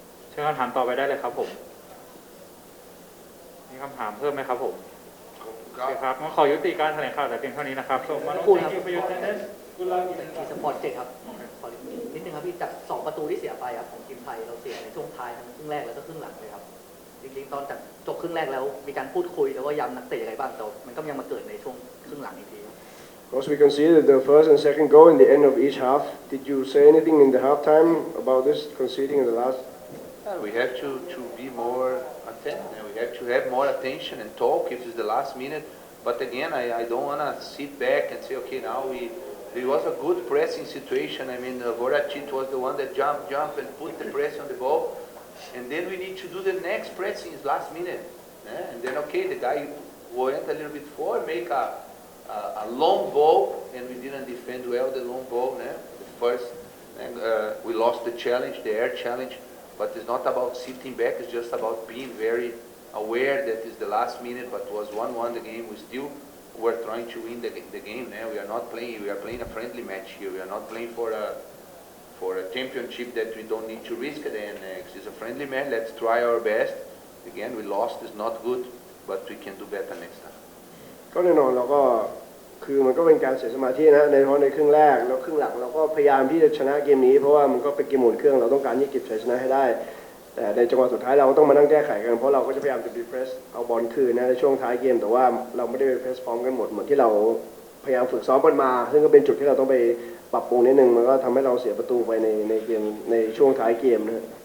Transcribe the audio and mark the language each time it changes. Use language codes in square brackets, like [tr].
[th] เชิญคำถามต่อไปได้เลยครับผมมีคำถามเพิ่มไหมครับผมโอเคครับงั้นขอยุติการแถลงข่าวแต่เพียงเท่านี้นะครับส่งมาพูดครับประโยชน์เน้นกุลาอีก สปอร์ตเจ็ดครับขอนิดนึงครับพี่จาก2ประตูที่เสียไปครับของทีมไทยเราเสียในช่วงท้ายทั้งครึ่งแรกแล้วก็ครึ่งหลังเลยครับจริงๆตอนจากจบครึ่งแรกแล้วมีการพูดคุยแล้วก็ย้ำนักเตะอะไรบ้างแต่มันก็ยังมาเกิดในช่วงครึ่งหลังอีกที [en] Because we conceded the first and second goal in the end of each half. Did you say anything in the halftime about this conceding in the last? We have to be more attentive. We have to have more attention and talk if it's the last minute. But again, I don't want to sit back and say, okay, now there was a good pressing situation. I mean, Voracek was the one that jumped and put the press on the ball. And then we need to do the next pressing is last minute. And then, okay, the guy went a little bit forward, make a long ball, and we didn't defend well the long ball. The first, and we lost the challenge, the air challenge. But it's not about sitting back, it's just about being very aware that it's the last minute, but was 1-1 the game. We still were trying to win the game. We are not playing, we are playing a friendly match here. We are not playing for a championship that we don't need to risk at the end. It's a friendly match, let's try our best. Again, we lost, it's not good, but we can do better next time. [th] ก็แน่นอนเราก็คือมันก็เป็นการเสียสมาธินะในเพราะในครึ่งแรกแล้วครึ่งหลังเราก็พยายามที่จะชนะเกมนี้เพราะว่ามันก็เป็นเกมหมุนเครื่องเราต้องการที่เก็บชัยชนะให้ได้แต่ในจังหวะสุดท้ายเราก็ต้องมานั่งแก้ไขกันเพราะเราก็จะพยายามจะบีเพรสเอาบอลคืนนะในช่วงท้ายเกมแต่ว่าเราไม่ได้เพรสพร้อมกันหมดเหมือนที่เราพยายามฝึกซ้อมกันมาซึ่งก็เป็นจุดที่เราต้องไปปรับปรุงนิดนึงมันก็ทำให้เราเสียประตูไปในเกมในช่วงท้ายเกมนะ